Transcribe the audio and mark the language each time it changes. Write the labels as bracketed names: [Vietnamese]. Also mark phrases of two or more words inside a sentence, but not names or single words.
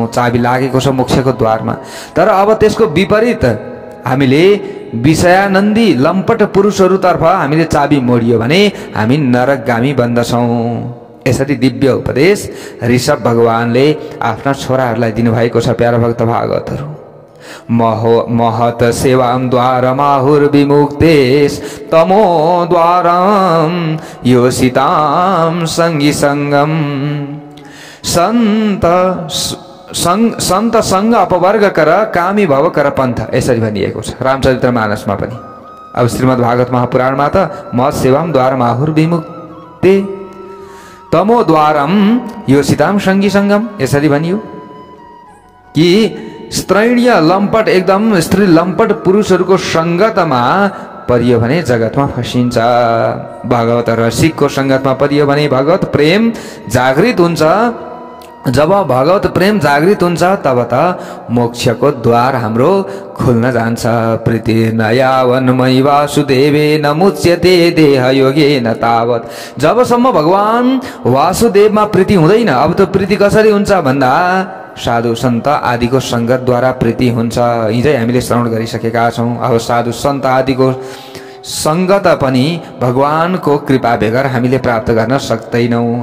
[Nepali] चाबी लागेको छ मोक्षको द्वारमा। तर अब त्यसको विपरीत हामीले विषयानन्दी लम्पट पुरुषहरूतर्फ हामीले चाबी मोडियो भने हामी नरकगामी बन्दछौँ। यसरी दिव्य उपदेश ऋषभ भगवानले आफ्ना छोराहरूलाई दिनुभएको छ। प्यारा भक्त भागवतहरू, [Sanskrit] महत सेवाम द्वारमाहुर्विमुक्तेश तमो द्वारम योषिताम संगी संगम [Awadhi] संत संग अपवर्ग कर कामी भव कर पन्थ, [Nepali] यसरी भनिएको छ रामचरितमानसमा पनि। अब श्रीमद् भागवत महापुराणमा त [Sanskrit] महत सेवाम द्वारमाहुर्विमुक्ते तमो द्वारम योषिताम संगी संगम [Nepali] यसरी भनियो कि स्त्रैणीय लम्पट, एकदम स्त्री लम्पट पुरुषहरूको सङ्गतमा परियो भने जगतमा फसिन्छ। भगवत रसिकको सङ्गतमा परियो भने भगवत प्रेम जागृत हुन्छ। जब भगवत प्रेम जागृत हुन्छ तब त मोक्षको द्वार हाम्रो खुल्न जान्छ। [Sanskrit] प्रीति नयावन्मयी वासुदेवे न मुच्यते देह योगे न तावत। [Nepali] जबसम्म भगवान वासुदेवमा प्रीति हुँदैन, अब त्यो प्रीति कसरी हुन्छ भन्दा साधु सन्त आदिको सङ्गतद्वारा प्रीति हुन्छ। हिजै हामीले श्रवण गरिसकेका छौँ। अब साधु सन्त आदिको सङ्गत पनि भगवानको कृपा बेगर हामीले प्राप्त गर्न सक्दैनौँ।